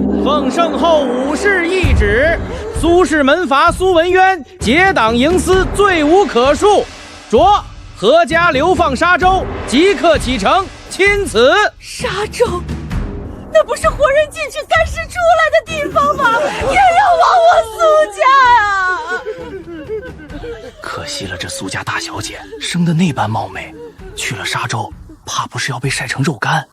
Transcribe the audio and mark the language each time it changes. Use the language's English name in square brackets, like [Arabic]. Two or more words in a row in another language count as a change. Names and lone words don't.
[Chinese] 奉聖後武士懿旨，蘇氏门阀蘇文淵结黨營私，罪無可恕，着闔家流放沙州，即刻啟程，钦此。沙州，那不是活人进去干尸出来的地方吗？也要亡我苏家啊！可惜了这苏家大小姐生得那般貌美，去了沙州，怕不是要被晒成肉干。